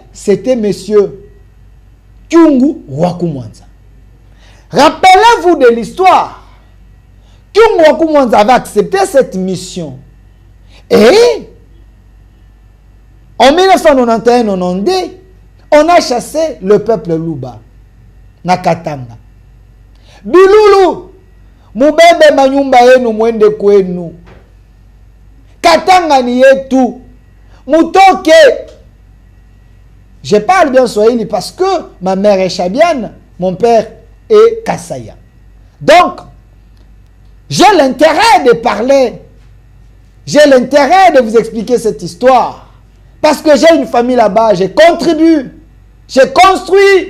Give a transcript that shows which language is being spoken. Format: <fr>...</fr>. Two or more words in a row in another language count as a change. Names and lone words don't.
<fr>C'était monsieur Kyungu Waku Mwanza. Rappelez-vous de l'histoire. Kyungu Waku Mwanza avait accepté cette mission. Et en 1991-92, on a chassé le peuple Luba.</fr> <sw>Nakatanga. Bilulu, mubebe manyumba yenu mwende kwenu. Katanga ni yetu. Mutoke.</sw> <fr>Je parle bien Swahili parce que ma mère est chabiane, mon père est Kasaya. Donc, j'ai l'intérêt de parler. J'ai l'intérêt de vous expliquer cette histoire. Parce que j'ai une famille là-bas, j'ai contribué, j'ai construit.</fr>